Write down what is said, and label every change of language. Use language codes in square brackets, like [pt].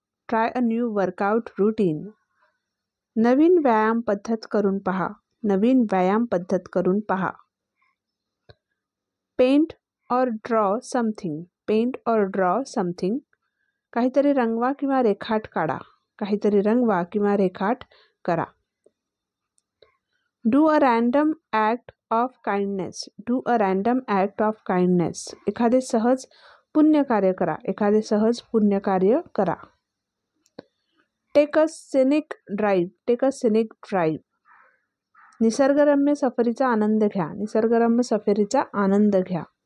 [en] Try a new workout routine. [mr] नवीन व्यायाम पद्धत करून पहा. नवीन व्यायाम पद्धत करून पहा. [en] Paint or draw something. Paint or draw something. [mr] काहीतरी रंगवा किंवा रेखाट काढा. काहीतरी रंगवा किंवा रेखाट करा. [en] Do a random act of kindness. Do a random act of kindness. [mr] एखादे सहज पुण्य कार्य करा. एखादे सहज पुण्य कार्य करा. [en] Take a scenic drive. Take a scenic drive. [mr] निसर्गरम्य सफरीचा आनंद घ्या. निसर्गरम्य सफरीचा आनंद घ्या.